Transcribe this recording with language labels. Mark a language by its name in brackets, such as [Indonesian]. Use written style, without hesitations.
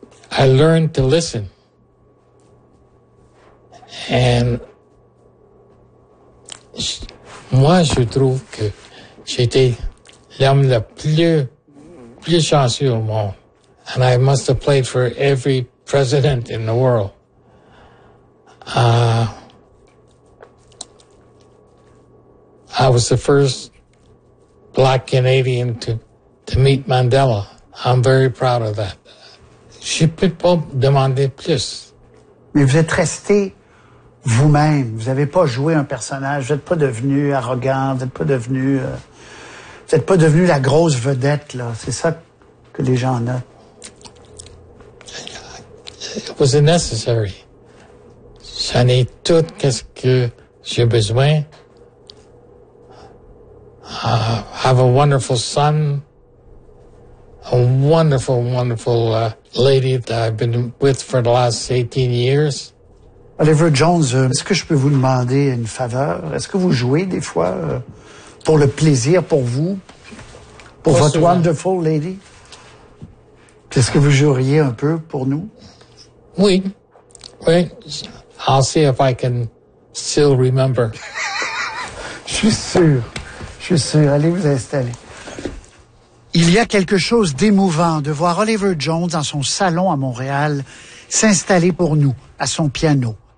[English] I learned to listen. [French] And moi, je trouve que j'étais l'homme le plus chanceux au monde. [English] And I must have played for every president in the world. I was the first black Canadian to meet Mandela. I'm very proud of that. [French] Je peux pas demander plus. Mais vous êtes resté vous-même. Vous avez pas joué un personnage. Vous êtes pas devenu arrogant. Vous êtes pas devenu. Vous êtes pas devenu la grosse vedette, là. C'est ça que les gens notent. [English] It was necessary. [French] J'en ai tout qu'est-ce que j'ai besoin. [English] Have a wonderful son. A wonderful, wonderful lady that I've been with for the last 18 years. [French] Oliver Jones, est-ce que je peux vous demander une faveur? Est-ce que vous jouez des fois pour le plaisir, pour vous? Pour pas votre souvent. [English] Wonderful lady? [French] Qu'est-ce que vous joueriez un peu pour nous? Oui. Oui. [English] I'll see if I can still remember. [French] Je suis sûr. Allez vous installer. Il y a quelque chose d'émouvant de voir Oliver Jones dans son salon à Montréal s'installer pour nous à son piano.